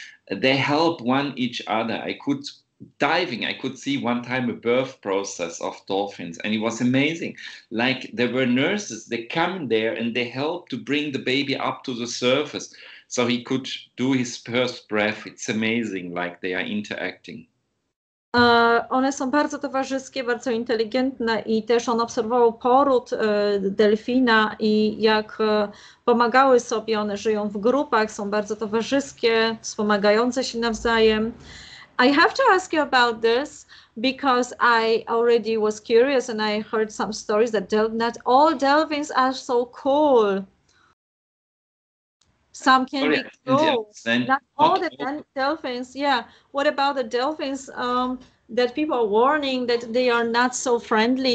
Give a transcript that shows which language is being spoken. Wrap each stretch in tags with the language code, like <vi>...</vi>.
<en>They help each other. I could see one time a birth process of dolphins, and it was amazing. Like, there were nurses, they come there and they help to bring the baby up to the surface so he could do his first breath. It's amazing, like they are interacting.</en> <pl>One są bardzo towarzyskie, bardzo inteligentne i też on obserwował poród delfina i jak pomagały sobie, one żyją w grupach, są bardzo towarzyskie, wspomagające się nawzajem.</pl> <en>I have to ask you about this because I already was curious and I heard some stories that not all dolphins are so cool. Some can be cruel. Not all the dolphins. Yeah. What about the dolphins that people are warning that they are not so friendly?</en>